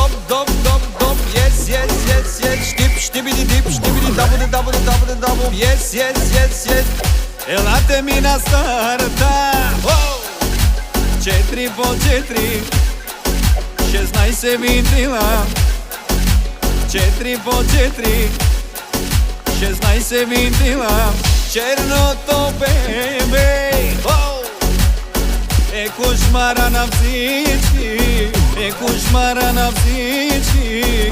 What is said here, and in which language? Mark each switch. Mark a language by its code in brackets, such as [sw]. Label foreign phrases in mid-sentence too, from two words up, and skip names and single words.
[en] dop, dop, dop. Yes, yes, yes, yes. Штип, штибиди дип, штибиди дабуде, дабуде, дабуде, дабу. Yes, yes, yes, yes. [bg] Елате ми на старта. 4 по 4, 16 винтила. 4 по 4, 16 винтила. Черното бебе е кошмара на всички, е кошмара на всички.